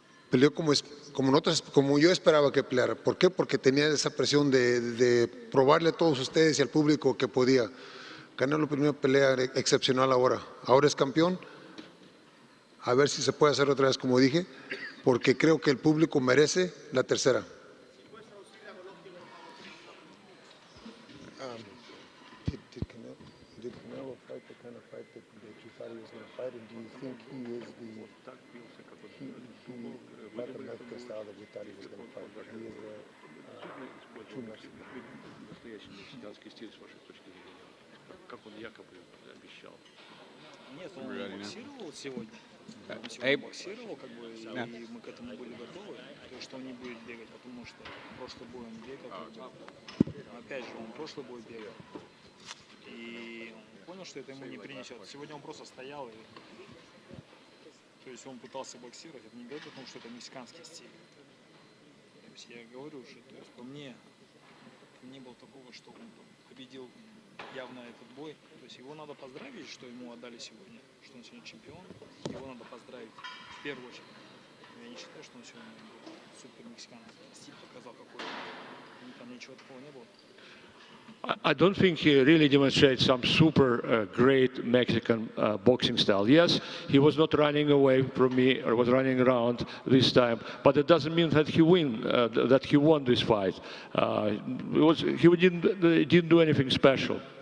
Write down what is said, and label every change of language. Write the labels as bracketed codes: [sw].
[es] Peleó como yo esperaba que peleara. ¿Por qué? Porque tenía esa presión de probarle a todos ustedes y al público que podía. Canelo primera pelea excepcional ahora. Ahora es campeón. A ver si se puede hacer otra vez como dije, porque creo que el público merece la tercera. [en] Did Canelo fight the kind of fight that you thought he was going to fight, and do you think he is the style that we thought he was going to fight? But he is too much. [ru] Как он якобы обещал. Нет, он боксировал сегодня. Он сегодня боксировал, как бы, и мы к этому были готовы, то, что он не будет бегать, потому что прошлый бой он бегал. Опять же, он прошлый бой бегал. И он понял, что это ему не принесет. Сегодня он просто стоял, и, то есть он пытался боксировать. Это не говорит о том, что это мексиканский стиль. То есть я говорю уже, то есть по мне не было такого, что он победил явно этот бой. То есть его надо поздравить, что ему отдали сегодня, что он сегодня чемпион. Его надо поздравить в первую очередь. Я не считаю, что он сегодня был супер мексиканский стиль показал какой-то. Там ничего такого не было. [en] I don't think he really demonstrates some super great Mexican boxing style. Yes, he was not running away from me or was running around this time, but it doesn't mean that he won this fight. He didn't do anything special.